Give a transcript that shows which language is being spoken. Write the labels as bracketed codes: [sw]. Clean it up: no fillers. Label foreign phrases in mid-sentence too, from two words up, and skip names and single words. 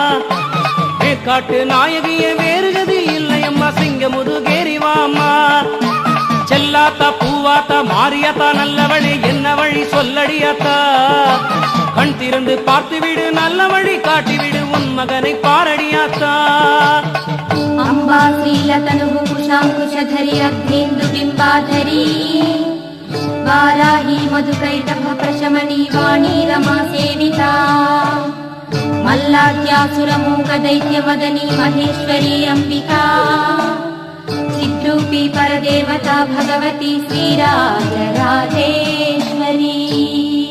[ta] காட்டு நாயகியே வேறுகதி இல்லை அம்மா சிங்கமுதுகேரிவாம்மா செல்லாத்தா பூவாத்தா மாரியாத்தா நல்லவழி என்ன வழி சொல்லடியாத்தா கண் திறந்து பார்த்து விடு நல்ல வழி காட்டிவிடு உன் மகனை பாரடியாத்தா [sa] अंबा श्रीलतनुः कुशाङ्कुशधरी अग्नीन्दु बिम्बाधरी वाराही मधुकैटभ प्रशमनी वाणी रमा सेविता मल्लाद्यासुरमूक दैत्यमदनी महेश्वरी अंबिका चिद्रूपी परदेवता भगवती श्रीराजराजेश्वरी।